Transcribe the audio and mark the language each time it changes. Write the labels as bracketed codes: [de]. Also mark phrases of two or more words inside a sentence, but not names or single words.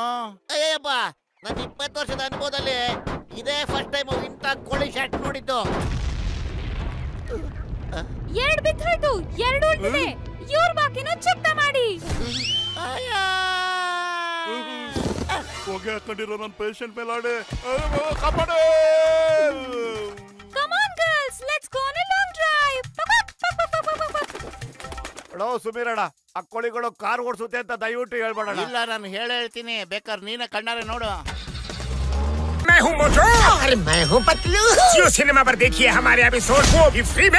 [kn] ಅಯ್ಯಪ್ಪ, ನನ್ನ 20 ವರ್ಷದ ಅನುಭವದಲ್ಲಿ ಇದೇ [en] first time [kn] ಇಂಥ ಕೋಳಿ ಶಾಟ್ ನೋಡಿದ್ದು. 2 ಬಿದ್ದೋಯ್ತು, 2 ಉಳಿದಿದೆ. ಇವ್ರ ಬಾಕಿನ ಚುಕ್ತ ಮಾಡಿ. ಹೊಗೆ ಹಾಕೊಂಡಿರೋ ನನ್ನ ಪೇಷಂಟ್ ಮೇಲೆ ಆಡೆ ಕಾಪಾಡು. [en] Come on girls, let's go on a long drive. [kn] ಸುಮೀರಣ್ಣ, ಆ ಕೋಳಿಗಳು ಕಾರ್ ಓಡಿಸುತ್ತೆ ಅಂತ ದಯವಿಟ್ಟು ಹೇಳ್ಬೇಡ. ಇಲ್ಲ, ನಾನು ಹೇಳ್ತೀನಿ, ಬೇಕಾದ್ರೆ ನೀನ ಕಣ್ಣಾರೆ ನೋಡು. [hi] मैं हूँ मोटू। अरे मैं हूँ पतलू। जियो सिनेमा पर देखिए हमारे एपिसोड वो भी फ्री में।